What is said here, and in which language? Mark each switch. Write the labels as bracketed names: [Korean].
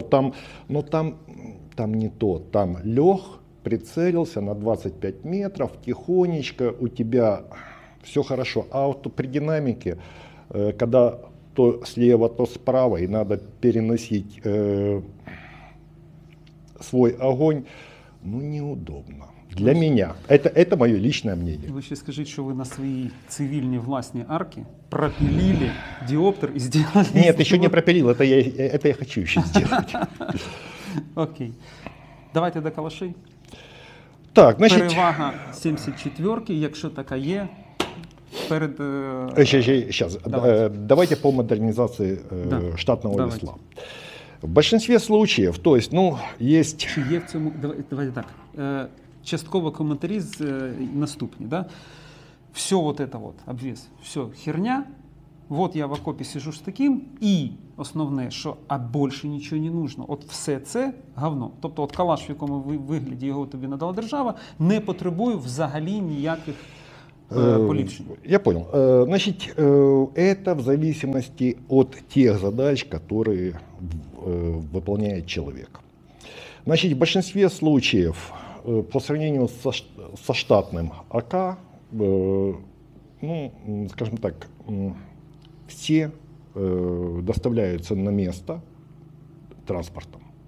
[Russian] Там, но там не то. Там лег, прицелился на 25 метров, тихонечко, у тебя все хорошо. А вот при динамике, когда то слева, то справа, и надо переносить свой огонь, ну, неудобно. Для меня. Это мое личное мнение. [Ukrainian] Ви ще скажіть, що ви на своїй цивільній власній арці пропилили диоптер і зробили... [Russian] Нет, еще не пропилил, это я хочу еще сделать. [Ukrainian] Окей. Давайте до калашей. [Russian] Так, значит... [Ukrainian] Перевага 74-ки, якщо така є, перед... [Russian] Сейчас, давайте по модернизации Да, штатного давайте. весла. В большинстве случаев, то есть, ну, есть... [Ukrainian] Чи є в цьому... Давайте так. Частково коментарі наступні. [Russian] Да? Все вот это вот, обвес, все херня. [Ukrainian] Вот я в окопі сижу з таким, і основне, що а більше нічого [Russian] не нужно. [Ukrainian] От все це говно. Тобто от калаш, в якому вигляді його тобі надала держава, не потребує взагалі ніяких поліпшень. [Russian] Я понял. Значит, это в зависимости от тех задач, которые выполняет человек. Значит, в большинстве случаев по сравнению со штатным АК, ну, скажем так, все доставляются на место транспортом.